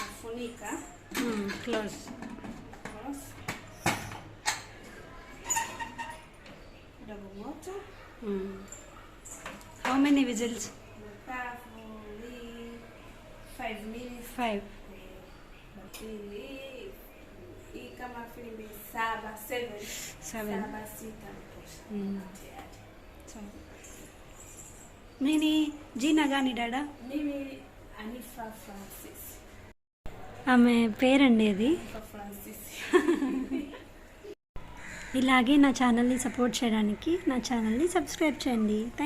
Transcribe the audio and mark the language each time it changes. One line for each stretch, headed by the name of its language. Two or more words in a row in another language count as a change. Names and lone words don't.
English: Monica. Close. Close. Double moto. How many whistles? Carefully. 5 minutes. 5.
Swahili: Hii kama filimbi 7, 7. 7. 7, 6 tosha. Tayari. Nini Gina gani dada? Mimi Anifa Francis.
Telugu: ఆమె పేరండి అది. Anifa Francis. ఇలాగే నా ఛానల్ని సపోర్ట్ చేయడానికి నా ఛానల్ని సబ్స్క్రైబ్ చేయండి. థ్యాంక్